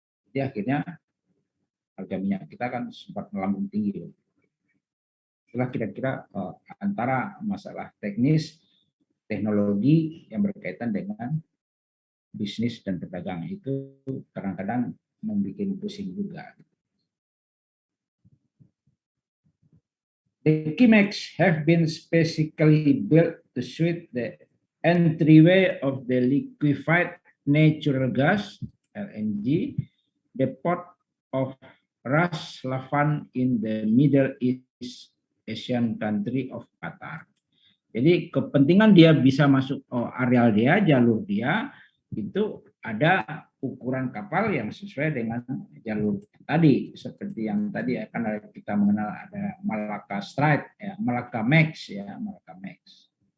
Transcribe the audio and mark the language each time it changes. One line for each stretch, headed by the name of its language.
Indonesian: Jadi akhirnya harga minyak kita kan sempat melambung tinggi. Itulah kira-kira antara masalah teknis, teknologi yang berkaitan dengan bisnis dan perdagangan itu kadang-kadang membuat pusing juga.
English: The Kimex have been specifically built to suit the entryway of the liquefied natural gas (LNG) depot of Ras Laffan in the Middle East Asian country of Qatar.
Indonesian: Jadi kepentingan dia bisa masuk areal dia, jalur dia, itu ada ukuran kapal yang sesuai dengan jalur tadi, seperti yang tadi akan kita mengenal ada Malacca Strait, ya, Malacca Max, ya, Malacca Max.